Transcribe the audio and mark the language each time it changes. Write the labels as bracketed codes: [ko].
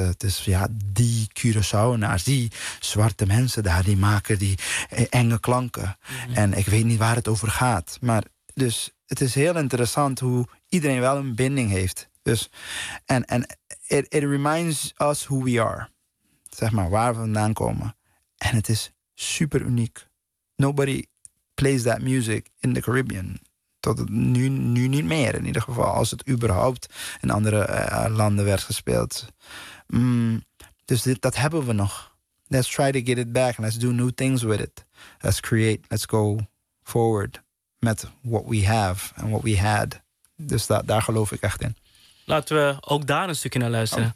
[nl] Het is, ja, die Curaçaonaars, die zwarte mensen daar, die maken die enge klanken. Mm-hmm. En ik weet niet waar het over gaat. Maar dus, het is heel interessant hoe iedereen wel een binding heeft. Dus, en [en] it reminds us who we are. [nl] Zeg maar, waar we vandaan komen. En het is super uniek. [en] Nobody plays that music in the Caribbean. [nl] Tot nu niet meer, in ieder geval. Als het überhaupt in andere landen werd gespeeld. Dus dat hebben we nog. [en] Let's try to get it back. Let's do new things with it. Let's create. Let's go forward met what we have and what we had. [nl] Dus daar geloof ik echt in. Laten we ook daar een stukje naar luisteren.